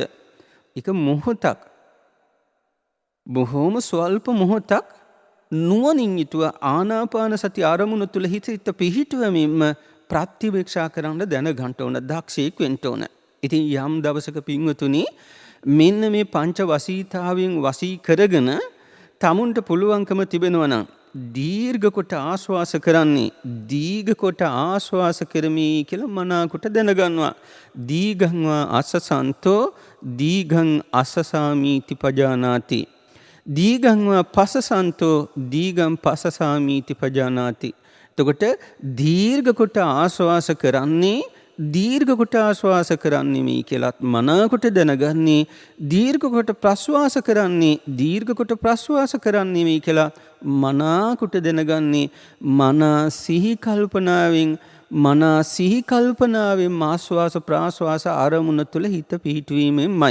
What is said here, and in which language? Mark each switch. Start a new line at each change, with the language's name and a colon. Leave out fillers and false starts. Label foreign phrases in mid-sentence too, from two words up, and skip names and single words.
Sinhala: ඒක මොහොතක්, බොහෝම ස්වල්ප මොහොතක් නුවණින් යුතුව ආනාපාන සති අරමුණ තුල හිත පිහිටුවමින්ම ප්‍රතිවේක්ෂා කරන්න දැනගන්න ඕන, දක්ෂයෙක් වෙන්න ඕන. ඉතින් යම් දවසක පින්වතුනි මෙන්න මේ පංච වසීතාවෙන් වසී කරගෙන තමුන්ට පුළුවන්කම තිබෙනවා නම් දීර්ඝ කොට ආශ්වාස කරන්නේ දීඝ කොට ආශ්වාස කරමි කියලා මනාකොට දැනගන්නවා.
Pali: දීඝං වා අස්සසන්තෝ දීඝං අස්සසාමීති පජානාති. දීඝං වා පස්සසන්තෝ දීඝං පස්සසාමීති පජානාති.
Sinhala: එතකොට දීර්ඝ කොට ආශ්වාස කරන්නේ දීර්ඝ කොට ආශ්වාස කරන්නේ මේ කියලාත් මනාකොට දැනගන්නේ. දීර්ඝ කොට ප්‍රශ්වාස කරන්නේ දීර්ඝ කොට ප්‍රශ්වාස කරන්නේ මේ කියලා මනාකොට දැනගන්නේ. මනා සිහි කල්පනාවෙන් ආශ්වාස ප්‍රාශ්වාස ආරමුණ තුළ හිත පිහිටුවීමෙන්මයි.